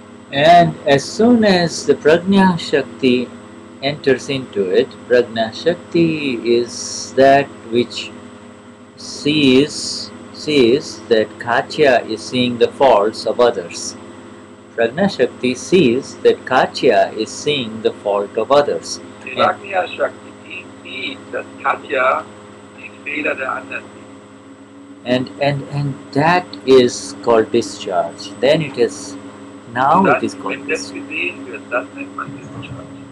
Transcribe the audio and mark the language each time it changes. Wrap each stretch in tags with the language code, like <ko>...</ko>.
<en>And as soon as the Prajna Shakti enters into it, Prajna Shakti is that which sees that Katya is seeing the faults of others. Prajna Shakti sees that Katya is seeing the fault of others.</en> <de>Die Prajna Shakti sieht, dass Katja die Fehler der anderen sieht.</de> <en>And that is called discharge. Then it is it is called</en> <de>wenn das gesehen wird, das nennt man Discharge.</de>